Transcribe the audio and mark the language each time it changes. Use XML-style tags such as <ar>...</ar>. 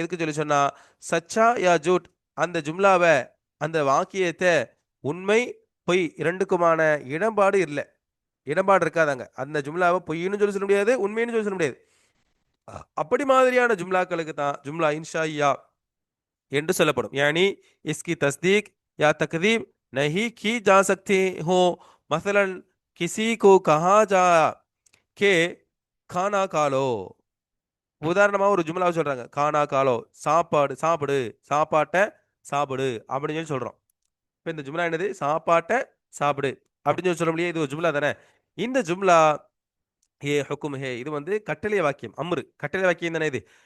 <ta>எதுக்கு சொல்லி சொன்னா, சச்சா யா ஜூட், அந்த ஜும்லாவை, அந்த வாக்கியத்தை உண்மை பொய் இரண்டுக்குமான இடம்பாடு இல்லை, இடம்பாடு இருக்காதாங்க. அந்த ஜும்லாவை பொய்ன்னு சொல்லி சொல்ல முடியாது, உண்மைன்னு சொல்லி சொல்ல முடியாது. அப்படி மாதிரியான ஜும்லாக்களுக்கு தான் ஜும்லா இன்ஷாயியா என்று சொல்லப்படும்.</ta> <hi>यानी इसकी तस्दीक या तकदीब नहीं की जा सकती हो. मसलन किसी को कहा जा के खाना खा लो.</hi> <ta>உதாரணமா ஒரு ஜும்லாவை சொல்றாங்க, கானா காலோ, சாப்பாடு சாப்பிடு, சாப்பாட்டை சாப்பிடு அப்படின்னு சொல்லி சொல்றோம். இப்போ இந்த ஜும்லா என்னது? சாப்பாட்டை சாப்பிடு அப்படின்னு சொல்லி சொல்ல முடியாது. இது ஒரு ஜும்லா தானே. இந்த ஜும்லா ஹே ஹுக்கும் ஹே, இது வந்து கட்டளை வாக்கியம், அம்ரு கட்டளை வாக்கியம் தானே இது.</ta>